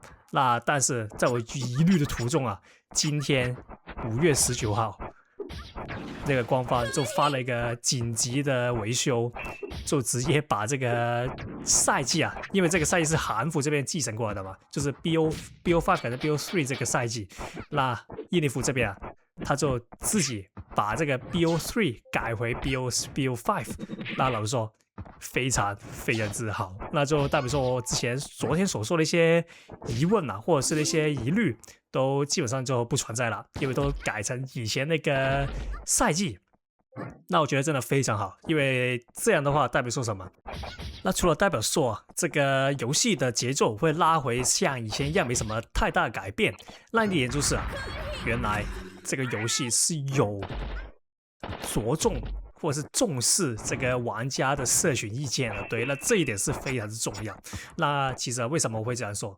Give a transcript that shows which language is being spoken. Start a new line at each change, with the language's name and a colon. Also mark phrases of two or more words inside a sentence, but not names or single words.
Chinese: 那但是在我疑慮的途中今天5月19號，那個官方就發了一個緊急的維修，就直接把這個賽季因為這個賽季是韓服這邊繼承過來的嘛，就是 BO5 改成 BO3 這個賽季，那印尼服這邊他就自己把這個 BO3 改回 BO5， 那老實說非常之好。那就代表說我昨天所說的一些疑問或者是那些疑慮都基本上就不存在了，因為都改成以前那個赛季。那我覺得真的非常好，因為這樣的話代表說什麼？那除了代表說這個遊戲的節奏會拉回像以前一樣沒什麼太大的改變，那一點就是原來這個遊戲是有着重或者是重視這個玩家的社群意見的。对，那這一點是非常之重要。那其實為什麼我會這樣說？